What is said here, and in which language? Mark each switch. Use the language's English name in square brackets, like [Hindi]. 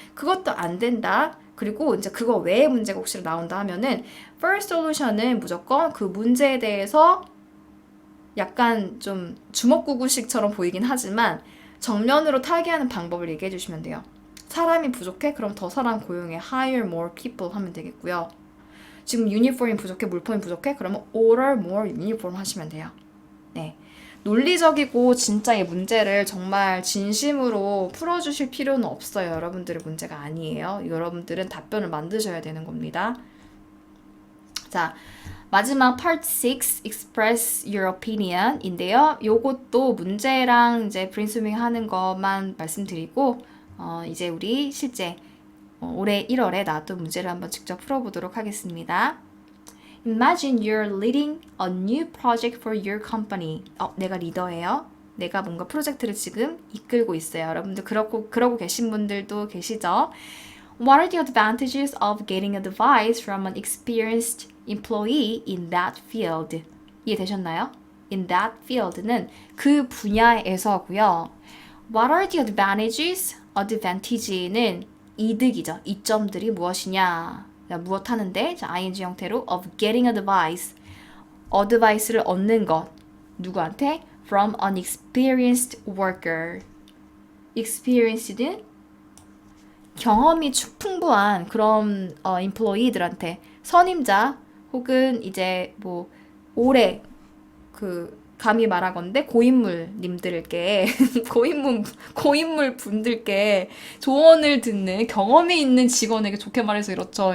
[Korean] 그것도 안 된다. 그리고 이제 그거 외에 문제가 혹시 나온다 하면은 first solution은 무조건 그 문제에 대해서 약간 좀 주먹구구식처럼 보이긴 하지만 정면으로 타개하는 방법을 얘기해 주시면 돼요. 사람이 부족해? 그럼 더 사람 고용해. [English] Hire more people [Korean] 하면 되겠고요. 지금 유니폼이 부족해? 물품이 부족해? 그러면 [English] order more uniform [Korean] 하시면 돼요. 네. 논리적이고 진짜 이 문제를 정말 진심으로 풀어주실 필요는 없어요. 여러분들의 문제가 아니에요. 여러분들은 답변을 만드셔야 되는 겁니다. 자, 마지막 part 6, [English] express your opinion [Korean] 인데요. 요것도 문제랑 이제 brainstorming 하는 것만 말씀드리고, 이제 우리 실제 올해 1월에 나왔던 문제를 한번 직접 풀어보도록 하겠습니다. [English] Imagine you're leading a new project for your company. [Korean] 내가 리더예요. 내가 뭔가 프로젝트를 지금 이끌고 있어요. 여러분들 그러고 계신 분들도 계시죠? [English] What are the advantages of getting advice from an experienced employee in that field? [Korean] 이해되셨나요? In that field는 그 분야에서고요. [English] What are the advantages? [Korean] advantage는 이득이죠. 이점들이 무엇이냐? 무엇 하는데? 자, ing 형태로 [English] of getting advice. [Korean] advice를 얻는 것. 누구한테? [English] From an experienced worker. [Korean] experienced는 경험이 풍부한 그런 employee들한테 선임자 혹은 이제 뭐 오래 감히 말하건대 고인물님들께 고인물 분들께 조언을 듣는 경험이 있는 직원에게 좋게 말해서 이렇죠.